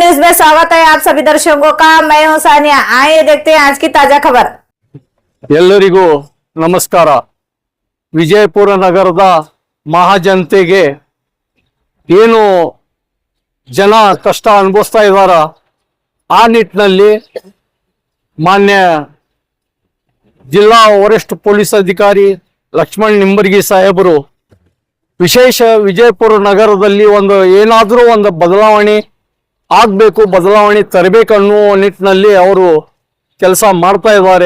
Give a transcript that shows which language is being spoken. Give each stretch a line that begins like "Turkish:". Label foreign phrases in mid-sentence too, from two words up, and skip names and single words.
Hindi: नमस्कार, स्वागत है आप सभी दर्शकों का। मैं हूं सानिया। आइए देखते हैं आज की ताजा खबर।
Kannada: ಎಲ್ಲರಿಗೂ ನಮಸ್ಕಾರ। ವಿಜಯಪುರ ನಗರದ ಮಹಾಜನತೆಗೆ ಏನು ಜನ ಕಷ್ಟ ಅನುಭವಿಸ್ತಾ ಇದ್ದಾರ, ಆ ನಿಟ್ಟಿನಲ್ಲಿ ಮಾನ್ಯ ಜಿಲ್ಲಾ ವರಿಷ್ಠ ಪೊಲೀಸ್ ಅಧಿಕಾರಿ ಲಕ್ಷ್ಮಣ್ ನಿಂಬರ್ಗಿ ಸಾಹೇಬರು ವಿಶೇಷ ವಿಜಯಪುರ ನಗರದಲ್ಲಿ ಏನಾದರೂ ಒಂದು ಬದಲಾವಣೆ ಆಗಬೇಕು, ಬದಲಾವಣೆ ತರಬೇಕು ಅನ್ನುವ ನಿಟ್ಟಿನಲ್ಲಿ ಅವರು ಕೆಲಸ ಮಾಡ್ತಾ ಇದ್ದಾರೆ।